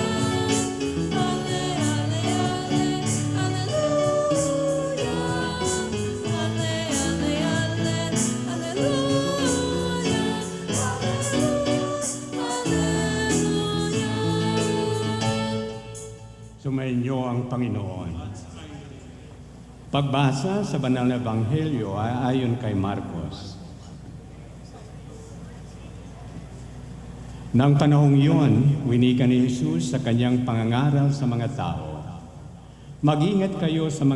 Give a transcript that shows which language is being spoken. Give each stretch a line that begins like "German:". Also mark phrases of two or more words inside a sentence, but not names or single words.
Latin: Alle, alle, alle, alleluia. Alle, alle, alle, alleluia. Alleluia.
Filipino: Sumainyo ang Panginoon. Pagbasa sa Banal na Ebanghelyo ay ayon kay Marcos. Nang panahong iyon, winika ni Jesus sa kanyang pangangaral sa mga tao, "Mag-ingat kayo sa